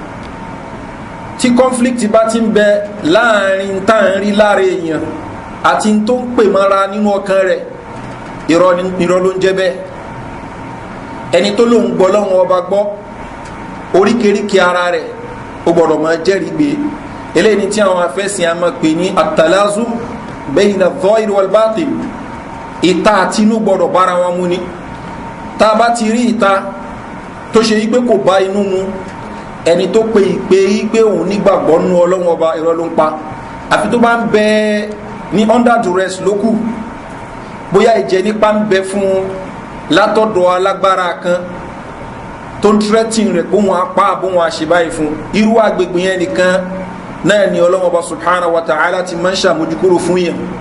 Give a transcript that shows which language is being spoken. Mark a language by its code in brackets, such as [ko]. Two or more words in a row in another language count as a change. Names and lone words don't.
[yo] tí conflict bá ti ń bẹ láàrin tá à ń rí lára èèyàn àti tó ń pè mọ́ra nínú ọkàn rẹ̀ irọ́ ló ń jẹ́ bẹ́ẹ̀ ẹni tó lóun gbọ́ ọlọ́wọ́n ọba gbọ́ oríkèéríkèé ara rẹ̀ ó gbọ́dọ̀ máa jẹ́rìí gbé eléyìí ni tí àwọn afẹ́sìn a máa pè ní [ar] التلازم بين الظاهر والباطن [yo] ìta àti inú gbọ́dọ̀ bára wọn mú ni tá a bá ti rí ìta tó ṣe yí pé kò bá inú mu ẹni tó pe ìpè yí pé òun nígbàgbọ́ nú ọlọ́wọ́n ọba irọ́ ló ń pa àfi tó bá ń bẹ ní [en] under duress [yo] lókù bóyá ìjẹ nípa ń bẹ fún látọ̀dọ̀ alágbára kan tó ń threaten rẹ̀ pé wọn apá àbóhun àṣebáyé fún irú agbègbè yẹn nìkan náà ni ọlọ́wọ́n ọba [ar] سبحانه وتعالى [yo] ti máa ń ṣàmójúkúrò fún yẹn